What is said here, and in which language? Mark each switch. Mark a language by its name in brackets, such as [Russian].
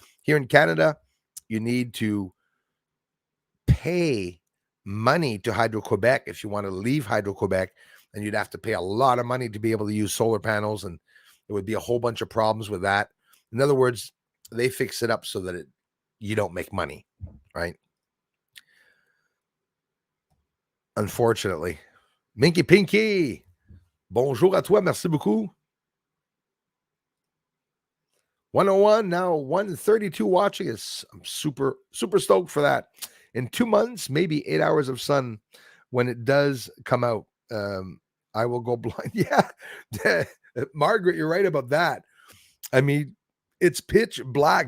[English] Here in Canada, you need to pay money to Hydro-Quebec if you want to leave Hydro-Quebec, and you'd have to pay a lot of money to be able to use solar panels, and there would be a whole bunch of problems with that. In other words, they fix it up so that you don't make money, right? Unfortunately. [French] Minky Pinky, bonjour à toi, merci beaucoup. [English] 101, now 132 watching. I'm super stoked for that. In 2 months, maybe 8 hours of sun when it does come out. I will go blind. Yeah, Margaret, you're right about that. I mean, it's pitch black.